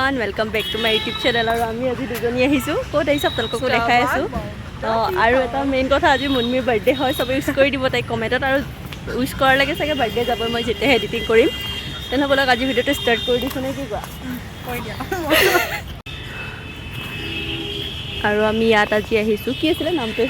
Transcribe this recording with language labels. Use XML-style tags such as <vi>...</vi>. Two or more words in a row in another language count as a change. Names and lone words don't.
<en>Welcome back to my YouTube channel</en> <as>और आमी আজি দুজনী আহিছো কোত এই সব তলকো দেখাই আছো আৰু এটা মেইন কথা আজি মুনমিৰ বাৰ্থডে হয় সবে উইশ কৰি দিব তাই কমেন্টত আৰু উইশ কৰাৰ লাগে চাগে বাৰ্থডে যাব মই যেতে এডিটিং কৰিম তেনে বলক আজি ভিডিওটো স্টাৰ্ট কৰি দিছো নে কি কোৱা কৈ দিয়া আৰু আমি ইয়াত আজি আহিছো কি আছিল নামটো এখন</as>